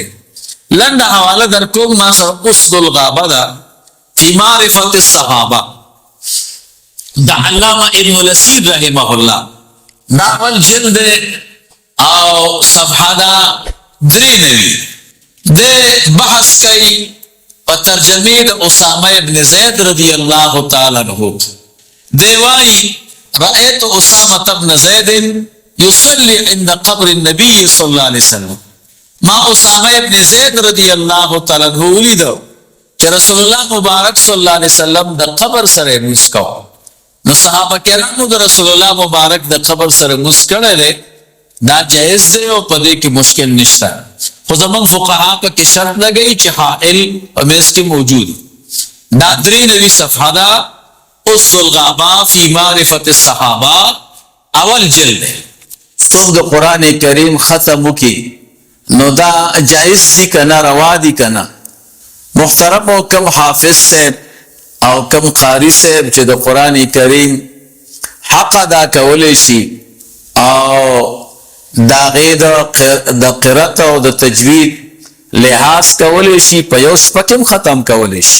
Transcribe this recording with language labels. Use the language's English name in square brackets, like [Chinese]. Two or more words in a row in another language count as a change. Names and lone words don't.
[Pashto] لنډه حواله در کوم ما سره اسد الغابه ده فی معرفت الصحابه د علامه ابن الاسیر [Arabic] رحمه الله [Pashto] دا اول جلد او صفحه دا 93 د بحث کوي په ترجمه د اسامه ابن زید [Arabic] رضی الله تعالی عنہ. [Pashto] دی وايي [Arabic] رأيت اسامه ابن زید يصلي عند قبر النبي صلی الله علیه وسلم. [Pashto] ما اسامه ابن زید [Arabic] رضی الله تعالی عنہ [Pashto] ولیدو چې رسول الله مبارک [Arabic] صلی الله علیه وسلم [Pashto] د قبر سره مونځ کوي. نو صحابه کرامو د رسول الله مبارک د قبر سره مونځ کړی دی دا جایز دی او په دې کې مشکل نشته. خو زمونږ فقها په کې شرط لګوي چې حائل په منځ کې موجود. دا 93 صفحه ده اسد الغابہ فی معرفت الصحابہ اول جلد ہے. څوک د قرآن کریم ختم کی نو دا جائز دی کنا روا دی کنا. محترم او کم حافظ سے او کم قاری سے چې د قرآن کریم حق ادا کولی شي او دا غید د قرات او د تجوید لحاظ کولی شي په یو سپکم ختم کولی شي.